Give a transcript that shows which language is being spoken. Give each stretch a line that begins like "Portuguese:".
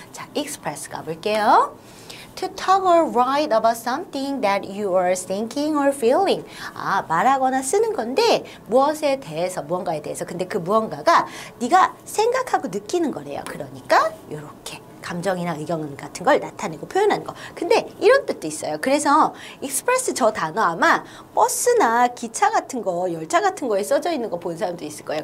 Korean: 자, express 가볼게요.
English: To talk or write about something that you are thinking or feeling.
Korean: 말하거나 쓰는 건데 무언가에 대해서 근데 그 무언가가 네가 생각하고 느끼는 거래요. 그러니까 이렇게 감정이나 의견 같은 걸 나타내고 표현하는 거. 근데 이런 뜻도 있어요. 그래서 express 저 단어 아마 버스나 기차 같은 거, 열차 같은 거에 써져 있는 거 본 사람도 있을 거예요.